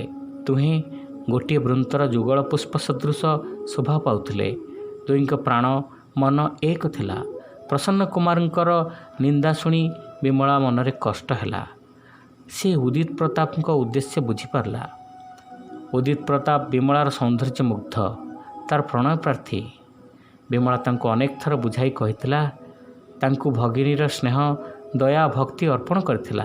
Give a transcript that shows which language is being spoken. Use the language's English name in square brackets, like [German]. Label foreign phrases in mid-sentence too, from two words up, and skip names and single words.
[Odia] ଦୁହେଁ ଗୋଟେ ବୃନ୍ତର ଯୁଗଳ ପୁଷ୍ପ ସଦୃଶ ଶୋଭା ପାଉଥିଲେ। ଦୁହିଁଙ୍କ ପ୍ରାଣ ମନ ଏକ ଥିଲା। ପ୍ରସନ୍ନ କୁମାରଙ୍କର ନିନ୍ଦା ଶୁଣି ବିମଳା ମନରେ କଷ୍ଟ ହେଲା। ସେ ଉଦିତ ପ୍ରତାପ ଉଦ୍ଦେଶ୍ୟ ବୁଝିପାରିଲା। ଉଦିତ ପ୍ରତାପ ବିମଳାର ସୌନ୍ଦର୍ଯ୍ୟ ମୁଗ୍ଧ, ତାର ପ୍ରଣୟ ପ୍ରାର୍ଥୀ। ବିମଳା ତାଙ୍କୁ ଅନେକ ଥର ବୁଝାଇ କହୁଥିଲା, ତାଙ୍କୁ ଭଗିନୀର ସ୍ନେହ ଦୟା ଭକ୍ତି ଅର୍ପଣ କରୁଥିଲା।